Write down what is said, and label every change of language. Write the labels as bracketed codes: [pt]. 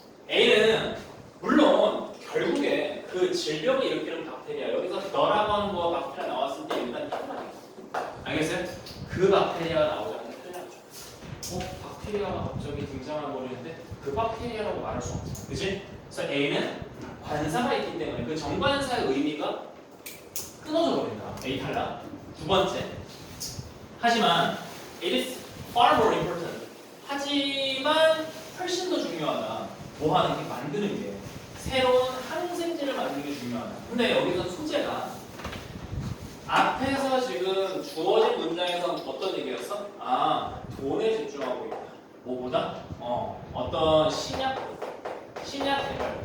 [ko] A는 물론 결국에 그 질병을 일으키는 박테리아 여기서 너라고 하는 거와 박테리아 나왔을 때 일단 탈락이야. 알겠어요? 그 박테리아가 나오지 않는 탈락. 박테리아가 갑자기 등장을 버리는데 그 박테리아라고 말할 수 없어. 그치? 그래서 A는 관사가 있기 때문에 그 정관사의 의미가 끊어져 버린다. A 탈락. 두 번째. 하지만 [en] it is far more important. [ko] 하지만 훨씬 더 중요하다. 뭐 하는 게 만드는 게 새로운 항생제를 만드는 게 중요하다. 근데 여기서 소재가 앞에서 지금 주어진 문장에서 어떤 얘기였어? 돈에 집중하고 있다. 뭐보다? 어떤 신약 개발.